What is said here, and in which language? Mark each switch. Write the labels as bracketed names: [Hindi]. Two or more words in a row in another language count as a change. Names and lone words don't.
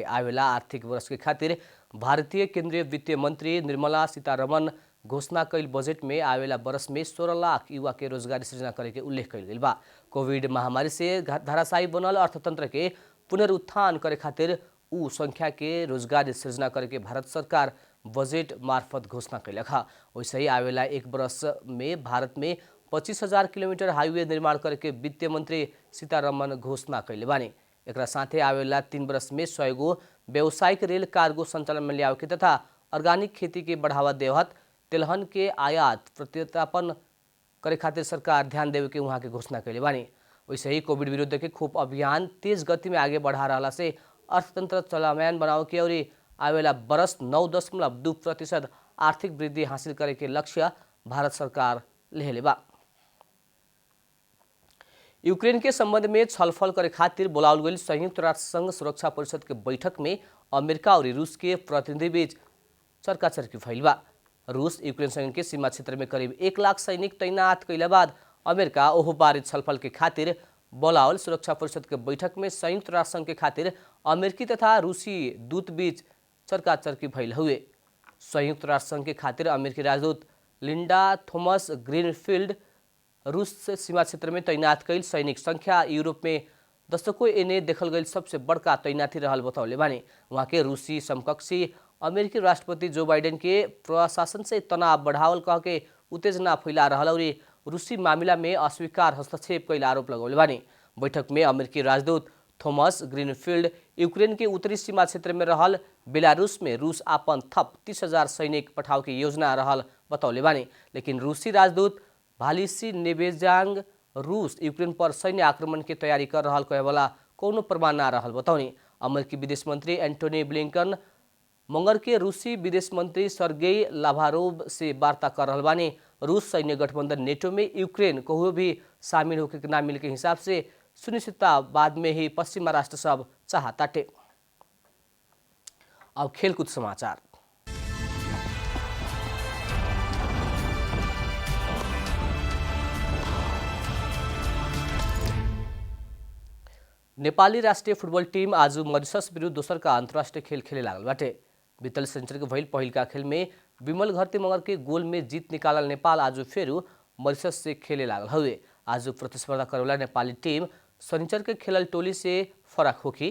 [Bhojpuri] आवेला आर्थिक वर्ष के खातिर भारतीय केंद्रीय वित्त मंत्री निर्मला सीतारमण घोषणा कैल बजेट में आवेला वर्ष में 16 लाख युवा के रोजगारी सृजना करे के उल्लेख कैल गइल बा। कोविड महामारी से धराशायी बनल अर्थतंत्र के पुनरुत्थान करे खातिर उ संख्या के रोजगारी सृजना करे के भारत सरकार बजेट मार्फत घोषणा कैलक है। वैसे ही आवेला एक वर्ष में भारत में 25,000 किलोमीटर हाईवे निर्माण करके वित्त मंत्री सीतारमण घोषणा कैले बानी। एकरा साथे आवेला 3 वर्ष में 100 गो व्यावसायिक रेल कार्गो संचालन में लियावे के तथा ऑर्गेनिक खेती के बढ़ावा देवत तेलहन के आयात प्रतिस्थापन करे खातिर सरकार ध्यान देवे के वहाँ के घोषणा कैले बानी। वैसे ही कोविड विरुद्ध के खोप अभियान तेज गति में आगे बढ़ा रहा से अर्थतंत्र चलायमान बनावे के और आवेला बरस 9.2% आर्थिक वृद्धि हासिल करे के लक्ष्य भारत सरकार लेले बा। यूक्रेन के संबंध में छलफल करे खातिर बोलावल गइल संयुक्त राष्ट्र संघ सुरक्षा परिषद के बैठक में अमेरिका और रूस के प्रतिनिधि बीच चर्काचर्की भइल बा। रूस यूक्रेन संघ के सीमा क्षेत्र में करीब 1 लाख सैनिक तैनात कैला बाद अमेरिका ओहो बारे छलफल के खातिर बोलावल सुरक्षा परिषद के बैठक में संयुक्त राष्ट्र संघ के खातिर अमेरिकी तथा रूसी दूत बीच चर्काचर्की भइल हुए। संयुक्त राष्ट्र संघ के खातिर अमेरिकी राजदूत लिंडा थॉमस ग्रीनफील्ड रूस से सीमा क्षेत्र में तैनात कैल सैनिक संख्या यूरोप में दशकों एने देखल गई सबसे बड़का तैनाती रहल बतौले बानी। वहाँ के रूसी समकक्षी अमेरिकी राष्ट्रपति जो बाइडेन के प्रशासन से तनाव बढ़ावल कह के उत्तेजना फैला रहल और रूसी मामला में अस्वीकार हस्तक्षेप कैल आरोप लगौले बानी। बैठक में अमेरिकी राजदूत थॉमस ग्रीनफील्ड यूक्रेन के उत्तरी सीमा क्षेत्र में रहल बेलारूस में रूस आपन थप 30,000 सैनिक पठाव की योजना रहल बतौले बानी। लेकिन रूसी राजदूत भालिसी नेबेजांग रूस यूक्रेन पर सैन्य आक्रमण की तैयारी कर रहल कहे वाला कोनो प्रमाण ना रहल बतौनी। अमेरिकी विदेश मंत्री एंटोनी ब्लिंकन मंगर के रूसी विदेश मंत्री सर्गेई लावारोव से वार्ता कर रहल बानी। रूस सैन्य गठबंधन नेटो में यूक्रेन को भी शामिल होकर के ना मिल के हिसाब से सुनिश्चितता बाद में ही पश्चिमा राष्ट्र सब चाहताटे। अब खेलकूद समाचार। नेपाली राष्ट्रीय फुटबल टीम आज मॉरिशस विरुद्ध दोसर का अंतर्राष्ट्रीय खेल खेले लागल बाटे। बीतल शनिचर के भइल पहिल का खेल में विमल घरती मगर के गोल में जीत निकालल नेपाल आज फिर मॉरिशस से खेले लागल हुए। आज प्रतिस्पर्धा करेवाला नेपाली टीम शनिचर के खेलल टोली से फरक होखी।